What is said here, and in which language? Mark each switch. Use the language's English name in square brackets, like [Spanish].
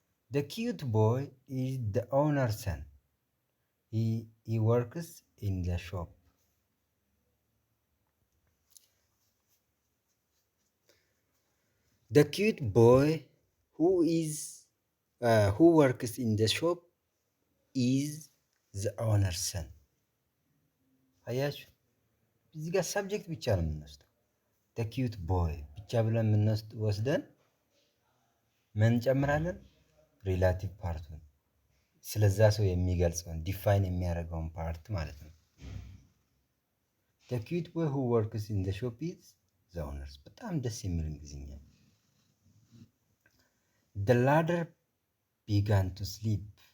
[English] The cute boy is the owner's son. He works in the shop. The cute boy who works in the shop is the owner's son. [Amharic] አያችሁ እዚህ ጋር ሰብጀክት ብቻ ነው የምንወስደው። [English] the cute boy [Amharic] ብቻ ብለን ወስደን ምን እንጨምራለን? ሪላቲቭ ፓርቱን ስለዛ ሰው የሚገልጸውን ዲፋይን የሚያደርገውን ፓርት ማለት ነው። [English] the cute boy who works in the shop is the owner's። [Amharic] በጣም ደስ የሚል እንግሊዝኛ። [English] the ladder began to slip.